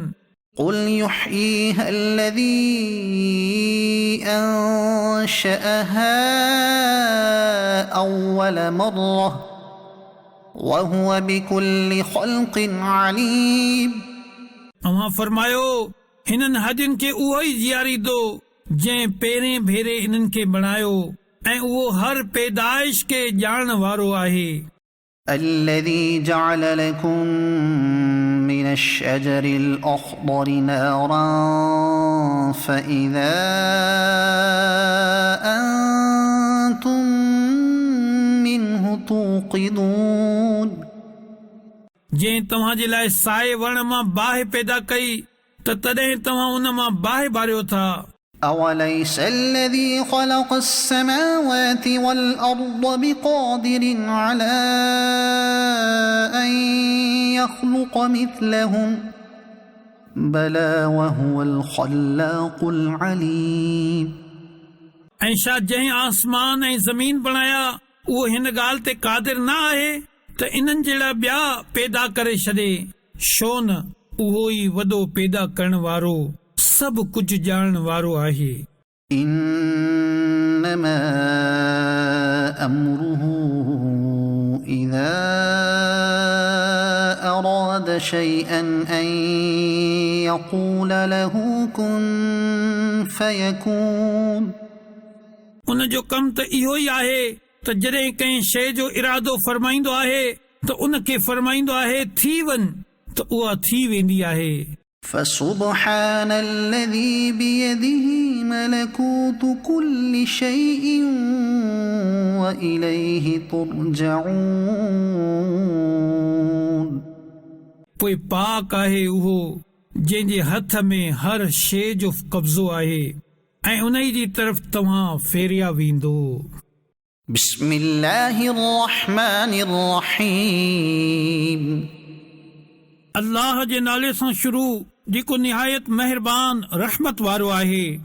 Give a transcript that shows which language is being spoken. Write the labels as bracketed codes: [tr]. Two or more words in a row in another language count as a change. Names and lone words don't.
[ar] قل يحييها الذي أنشأها أول مرة وهو بكل خلق عليم [sd] अवां फरमायो हिननि हॾियुनि खे उहो ई जीआरींदो जंहिं पहिरें भेरे इन्हनि खे बणायो ऐं उहो हर पैदाइश खे ॼाणण वारो आहे [ar] الذي جعل لكم من الشجر الأخضر نارا فإذا أنتم منه توقدون [sd] जंहिं तव्हांजे लाइ साए वण मां बाहि पैदा कई त तॾहिं तव्हां उन मां बाहि बारियो था [ar] أوليس الذي خلق السماوات والأرض بقادر على أن يخلق مثلهم بلى وهو الخلاق العليم [sd] ऐं छा जंहिं आसमान ऐं ज़मीन बणाया उहो हिन ॻाल्हि ते क़ादिर न आहे त इन्हनि जहिड़ा ॿिया पैदा करे छॾे? छो न उहो ई वॾो पैदा करण वारो सभु कुझु ॼाणण वारो आहे। [ar] إنما أمره إذا أراد شيئا أن يقول له كن فيكون। [sd] उन जो कमु त इहो ई आहे त जॾहिं कंहिं शइ जो इरादो फरमाईंदो आहे त उनखे फरमाईंदो आहे थी वञ त उहा थी वेंदी आहे। [ar] فسبحان الذي بيده ملكوت كل شيء وإليه ترجعون। [sd] पोइ पाक आहे उहो जंहिंजे हथ में हर शइ जो कब्ज़ो आहे ऐं उन जी तरफ़ तव्हां फेरिया वेंदो। [ar] بسم الله الرحمن الرحيم। [sd] अल्लाह जे नाले सां शुरू जेको निहायत महिरबान रहमत वारो आहे।